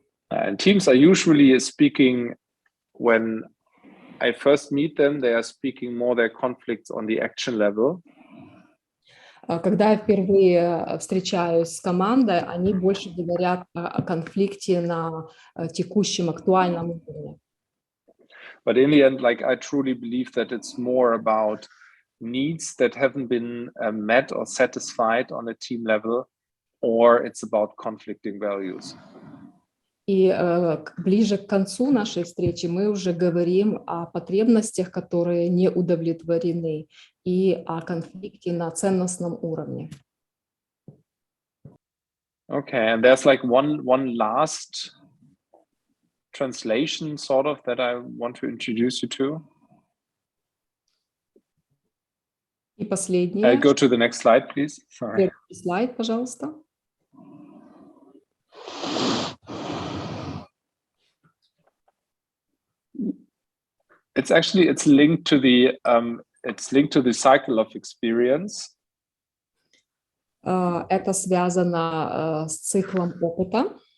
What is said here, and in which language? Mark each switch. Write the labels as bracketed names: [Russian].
[English] And teams are usually speaking, when I first meet them, they are speaking more their conflicts on the action level. [Russian] Когда я впервые встречаюсь с командой, они больше говорят о конфликте на текущем, актуальном уровне. [English] But in the end, like, I truly believe that it's more about needs that haven't been met or satisfied on a team level, or it's about conflicting values. [Russian] И ближе к концу нашей встречи мы уже говорим о потребностях, которые не удовлетворены, и о конфликте на ценностном уровне. [English] Okay, and there's like one last translation sort of that I want to introduce you to. [Russian] И последнее. [English] Go to the next slide, please. Sorry. [Russian] Слайд, пожалуйста. [English] It's linked to the cycle of experience. [Russian] Это связано с циклом опыта.